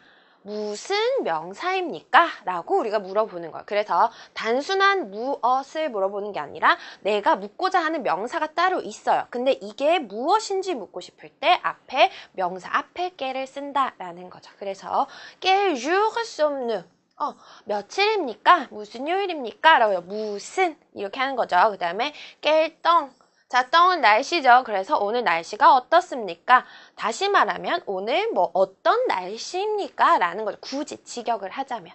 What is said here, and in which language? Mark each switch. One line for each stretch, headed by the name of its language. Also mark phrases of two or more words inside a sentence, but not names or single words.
Korean: 무슨 명사입니까? 라고 우리가 물어보는 거예요. 그래서 단순한 무엇을 물어보는 게 아니라 내가 묻고자 하는 명사가 따로 있어요. 근데 이게 무엇인지 묻고 싶을 때 앞에 명사 앞에 깨를 쓴다라는 거죠. 그래서
French: quel jour sommes-nous?
Korean: 며칠입니까? 무슨 요일입니까? 라고요. 무슨 이렇게 하는 거죠. 그 다음에
French: quel temps.
Korean: 자, 덩은 날씨죠. 그래서 오늘 날씨가 어떻습니까? 다시 말하면 오늘 뭐 어떤 날씨입니까? 라는 거죠. 굳이 직역을 하자면.